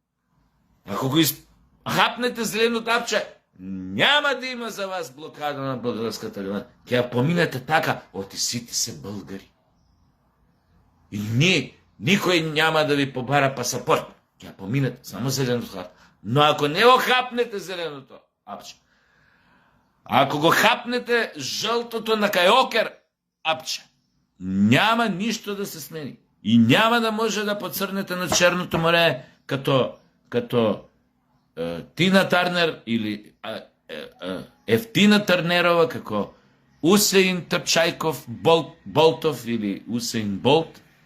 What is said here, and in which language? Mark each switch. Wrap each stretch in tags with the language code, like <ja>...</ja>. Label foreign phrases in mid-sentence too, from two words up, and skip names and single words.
<bg>Ако го хапнете зеленото апче, Няма да има за вас блокада на българската граница.</bg> <mk>Ќе ја поминете така, оти сите се българи. И никој няма да ви побара пасапорт. Ќе ја поминете само зеленото хапче.</mk> <bg>Но ако не го хапнете зеленото апче, ако го хапнете жълтото на кајокер апче, няма ништо да се смени. И няма да може да поцрнете на Черното море като Тина Тарнер или Ефтина Тарнерова, како Усеин Трчајков Болтов или Усеин Болт.</bg>